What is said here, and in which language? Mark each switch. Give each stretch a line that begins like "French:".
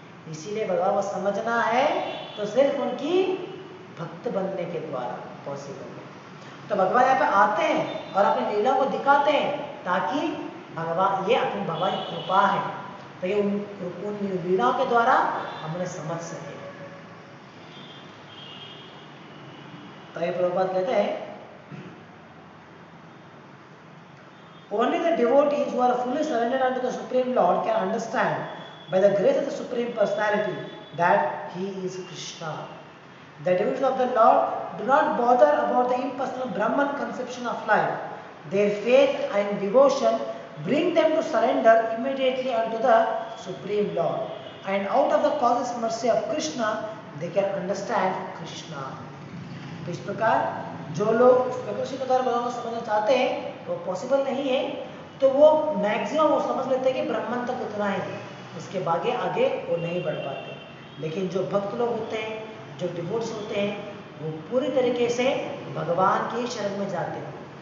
Hindi: इसीलिए भगवान को समझना है तो सिर्फ उनकी भक्त बनने के द्वारा पॉसिबल है। तो भगवान यहाँ पे आते हैं और अपनी लीला को दिखाते हैं ताकि भगवान, ये अपनी भगवान की कृपा है, तो ये उन लीलाओं के द्वारा हम उन्हें समझ सके। तो ये प्रभुपाद कहते हैं,
English: only the devotees who are fully surrendered unto the Supreme Lord can understand by the grace of the Supreme Personality that He is Krishna. The devotees of the Lord do not bother about the impersonal Brahman conception of life. Their faith and devotion bring them to surrender immediately unto the Supreme Lord. And out of the causeless mercy of Krishna, they can understand Krishna.
Hindi: तो इस प्रकार जो लोग speculation के द्वारा भगवान को समझना चाहते हैं वो पॉसिबल नहीं है, तो वो मैक्सिमम वो समझ लेते हैं कि ब्रह्मन तक उतना ही, उसके आगे वो नहीं बढ़ पाते। लेकिन जो भक्त लोग होते हैं, जो डिवोट्स होते हैं, वो पूरी तरीके से भगवान के शरण में जाते हैं।